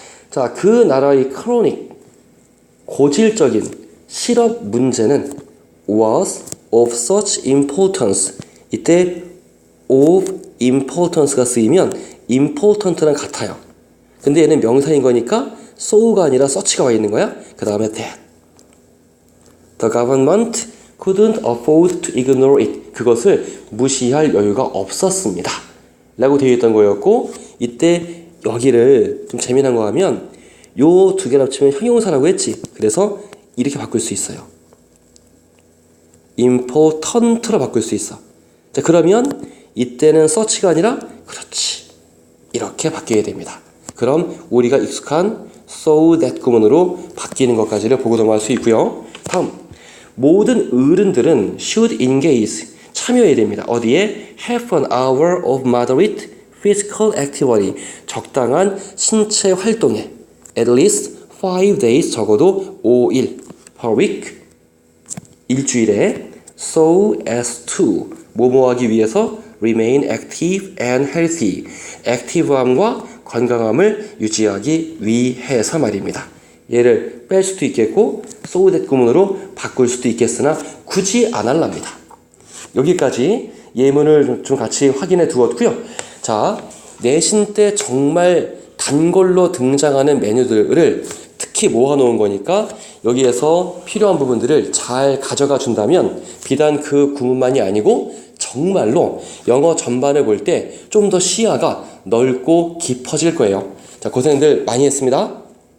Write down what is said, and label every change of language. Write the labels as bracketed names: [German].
[Korean] 자, 그 나라의 크로닉, 고질적인 실업 문제는 [English] was of such importance. [Korean] 이때 of importance가 쓰이면 important랑 같아요. 근데 얘는 명사인 거니까 so가 아니라 such가 와 있는 거야. 그 다음에 that. [English] The government couldn't afford to ignore it. [Korean] 그것을 무시할 여유가 없었습니다 라고 되어 있던 거였고, 이때 여기를 좀 재미난 거 하면 요 두 개를 합치면 형용사라고 했지. 그래서 이렇게 바꿀 수 있어요. important로 바꿀 수 있어. 자, 그러면 이때는 such가 아니라 그렇지 이렇게 바뀌게 됩니다. 그럼 우리가 익숙한 so that 구문으로 바뀌는 것까지를 보고 넘어갈 수 있고요. 다음, 모든 어른들은 [English] should engage, [Korean] 참여해야 됩니다. 어디에? [English] have an hour of moderate physical activity, [Korean] 적당한 신체 활동에 [English] at least 5 days, [Korean] 적어도 5일 [English] per week, [Korean] 일주일에 [English] so as to, [Korean] 뭐뭐하기 위해서 [English] remain active and healthy, [Korean] 액티브함과 건강함을 유지하기 위해서 말입니다. 얘를 뺄 수도 있겠고 so that 구문으로 바꿀 수도 있겠으나 굳이 안 할랍니다. 여기까지 예문을 좀 같이 확인해 두었고요. 자, 내신 때 정말 단골로 등장하는 메뉴들을 특히 모아놓은 거니까 여기에서 필요한 부분들을 잘 가져가 준다면 비단 그 구문만이 아니고 정말로 영어 전반을 볼 때 좀 더 시야가 넓고 깊어질 거예요. 자, 고생들 많이 했습니다.